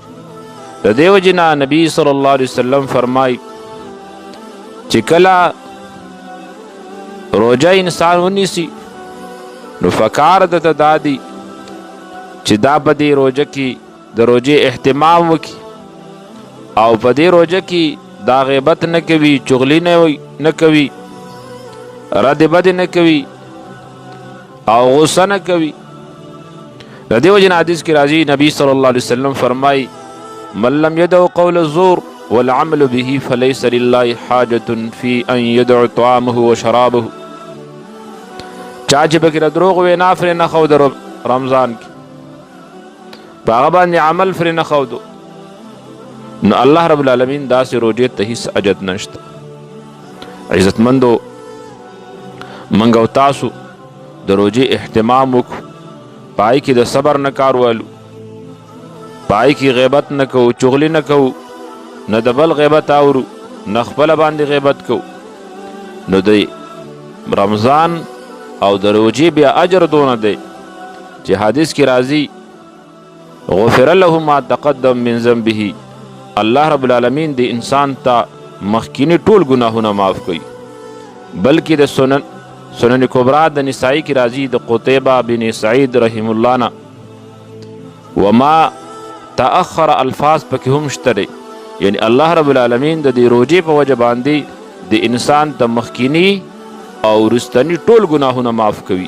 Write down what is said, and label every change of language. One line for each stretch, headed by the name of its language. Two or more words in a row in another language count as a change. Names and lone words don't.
Pashto: د دې وجې نه نبي
Arabic: صلی الله علیه وسلم
Pashto: فرمایي چې کله روجه انسان ونیسي نو فکار درته دا دی چې دا په دې روجه کې د روجې اهتمام وکړي او په دې روجه کې دا غیبت نه کوي، چغلي نه کوي، رد بد نه کوي او غصه نه کوي. د دې وجې نه حدیث کې راځي نبي
Arabic: صلی الله علیه وسلم فرمایي من لم يدع قول الزور والعمل به فليس لله حاجة في ان يدع طعامه وشرابه.
Pashto: چا چې پکې د دروغ وینا فرې نه ښود رمضان کې، په هغه باندې عمل فرې نه ښودو، نو
Arabic: الله رب العالمین
Pashto: داسې روجې ته هیڅ حاجت نشته. عزتمندو، موږ او تاسو د روجې اهتمام وکړو، پای کې د صبر نه کار والو، پای کې غیبت نه کوو، چغلي نه کوو، نه د بل غیبت اورو، نه خپله باندې غیبت کوو. نو د رمضان او د روجې بیا اجر دونه دی چې حدیث کې راځي
Arabic: غفر له ما تقدم من ذنبه، الله رب العالمین
Pashto: د انسان ته مخکینی ټول ګناهونه معاف کوي. بلکې د سنن کبرا د نسائی کې راځي د قتیبه بن سعید
Arabic: رحم الله
Pashto: نه
Arabic: وما تأخر
Pashto: الفاظ پکې هم شته دی، یعنی
Arabic: الله رب العالمین
Pashto: د دې روجې په وجه باندې د انسان ته مخکینی او رستنی ټول ګناهونه معاف کوي.